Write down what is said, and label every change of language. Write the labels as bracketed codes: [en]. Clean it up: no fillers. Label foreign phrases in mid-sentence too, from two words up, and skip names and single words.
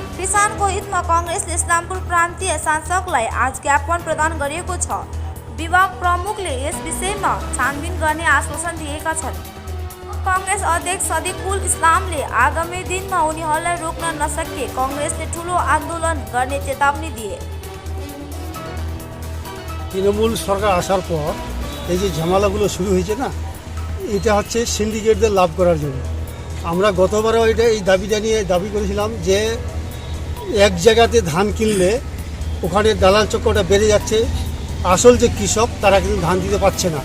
[ne] किसानको हितमा कांग्रेसले इस्लामपुर प्रान्तीय शासकलाई आज ज्ञापन प्रदान गरेको छ। विभाग प्रमुखले यस विषयमा छानबिन गर्ने आश्वासन दिएका छन्। कांग्रेस अध्यक्ष सदिकुल इस्लामले आगामी दिनमा उनीहरूलाई रोक्न नसके कांग्रेसले ठूलो आन्दोलन गर्ने चेतावनी दिए। [bn] তৃণমূল সরকার আসার পর এই যে ঝামেলাগুলো শুরু হয়েছে না, এটা হচ্ছে সিন্ডিকেটদের লাভ করার জন্য। আমরা গতবারও এটা এই দাবিটা নিয়ে দাবি করেছিলাম যে এক জায়গাতে ধান কিনলে ওখানে দালাল চক্রটা বেড়ে যাচ্ছে, আসল যে কৃষক তারা কিন্তু ধান দিতে পারছে না।